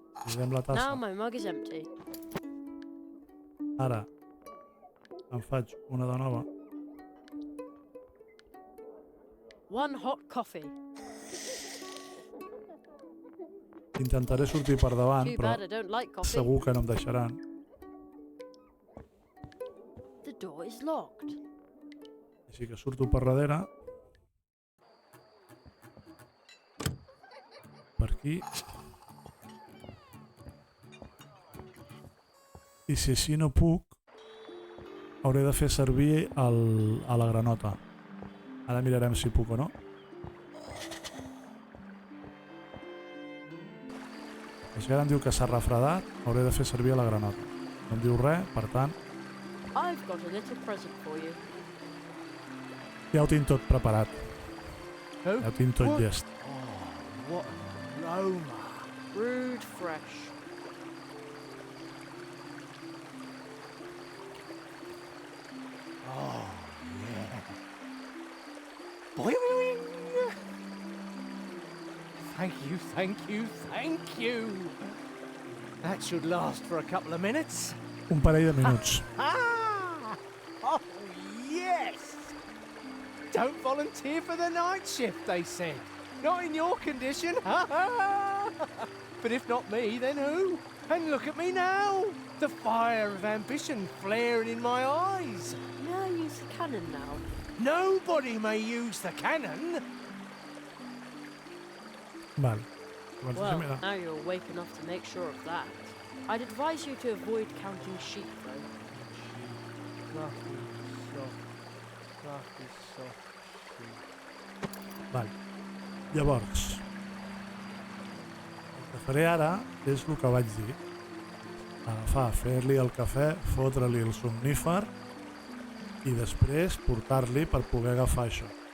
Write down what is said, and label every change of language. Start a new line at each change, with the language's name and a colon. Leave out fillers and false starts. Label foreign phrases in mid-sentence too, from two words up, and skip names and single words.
Catalan: Buidem la
English: Now
Catalan: tassa.
English: my mug is empty.
Catalan: Ara em faig una de nova.
English: One hot coffee.
Catalan: Intentaré sortir per davant,
English: Too
Catalan: però
English: bad I don't like coffee.
Catalan: segur que no em deixaran.
English: The door is locked.
Catalan: Així que surto per darrere. Per aquí. I si així no puc, hauré de fer servir a la granota. Ara mirarem si puc o no. Si ara em diu que s'ha refredat, hauré de fer servir a la granota. No em diu res, per tant,
English: I've got a little present for you.
Catalan: ja ho tinc tot preparat. Oh, Ja ho tinc tot llest.
English: Oh, what an aroma. Brewed fresh. Oh, yeah. Boing! Thank you, thank you, thank you. That should last for a couple of minutes.
Catalan: Un parell de minuts.
English: Ah! Oh, yes! Don't volunteer for the night shift, they said. Not in your condition. But if not me, then who? And look at me now. The fire of ambition flaring in my eyes. May I use the cannon now? Nobody may use the cannon.
Catalan: Vale.
English: Well, now you're awake enough to make sure of that. I'd advise you to avoid counting sheep, though.
Catalan: Vale. Llavors, el que faré ara és el que vaig dir. Agafar, fer-li el cafè, fotre-li el somnífer i després portar-li per poder agafar això.